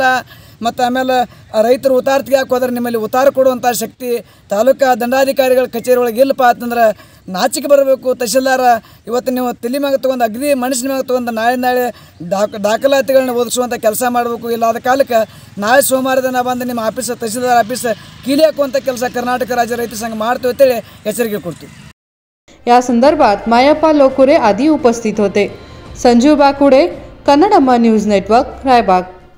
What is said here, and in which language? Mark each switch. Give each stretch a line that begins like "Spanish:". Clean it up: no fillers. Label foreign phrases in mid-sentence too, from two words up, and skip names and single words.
Kannada: ಮತ್ತು ಆಮೇಲೆ ರೈತರು ಉತ್ತಾರ ತೆಗಿಯಾಕೆ ಹೋದ್ರೆ ನಿಮ್ಮಲ್ಲಿ ಉತ್ತಾರ ಕೊಡುವಂಥ ಶಕ್ತಿ ತಾಲೂಕಾ ದಂಡಾಧಿಕಾರಿಗಳ ಕಚೇರಿ ಒಳಗೆ ಇಲ್ಲಪ್ಪ ಅಂತಂದ್ರೆ ನಾಚಿಕೆ ಬರಬೇಕು। ತಹಶೀಲ್ದಾರ ಇವತ್ತು ನೀವು ತಲೆ ಮ್ಯಾಗ ತೊಗೊಂಡು ಅಗ್ದಿ ಮನುಷ್ಯನ ಮ್ಯಾಗ ತೊಗೊಂಡು ನಾಳೆ ದಾಖಲಾತಿಗಳನ್ನ ಒದಗಿಸುವಂಥ ಕೆಲಸ ಮಾಡಬೇಕು। ಇಲ್ಲ ಆದ ಕಾಲಕ್ಕೆ ನಾಳೆ ಸೋಮವಾರ ದಿನ ಬಂದು ನಿಮ್ಮ ಆಫೀಸ್ ತಹಶೀಲ್ದಾರ್ ಆಫೀಸ್ ಕೀಲಿ ಹಾಕುವಂಥ ಕೆಲಸ ಕರ್ನಾಟಕ ರಾಜ್ಯ ರೈತ ಸಂಘ ಮಾಡ್ತೀವಿ ಅಂತೇಳಿ ಎಚ್ಚರಿಕೆ ಕೊಡ್ತೀವಿ।
Marathi: या संदर्भात मायप्पा लोकुरे आदी उपस्थित होते। संजीव बाकुडे, कन्नडम्मा न्यूज नेटवर्क, रायबाग।